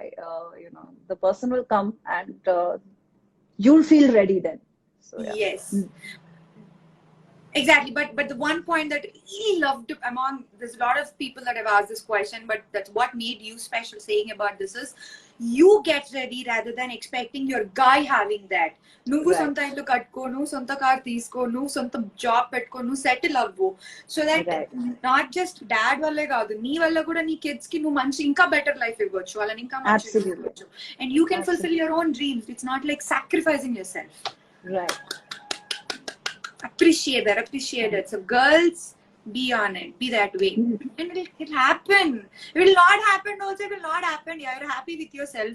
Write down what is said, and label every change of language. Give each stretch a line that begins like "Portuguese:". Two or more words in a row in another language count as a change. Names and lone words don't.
English: The person will come, and you'll feel ready then. So yeah. Yes. Exactly, but the one point that I really loved among, there's a lot of people that have asked this question, but that's what made you special saying about this is, you get ready rather than expecting your guy having that.
Telugu: నువ్వు సొంత ఇల్లు కట్టుకో, నువ్వు సొంత కార్ తీసుకో, నువ్వు సొంత జాబ్ పెట్టుకో, నువ్వు సెటిల్ అవ్వు,
English: so that not just dad
Telugu: వల్లే కాదు, నీ వల్ల కూడా నీ కిడ్స్ కి ను మంచి ఇంకా
English: better life
Telugu: ఇవ్వొచ్చు, వాళ్లని ఇంకా మంచి ఇవ్వొచ్చు,
English: and you can fulfill your own dreams. It's not like sacrificing yourself. Right. Appreciate that. So girls, be on it, be that way, and it'll happen. It will not happen also, it will not happen. You're happy with yourself.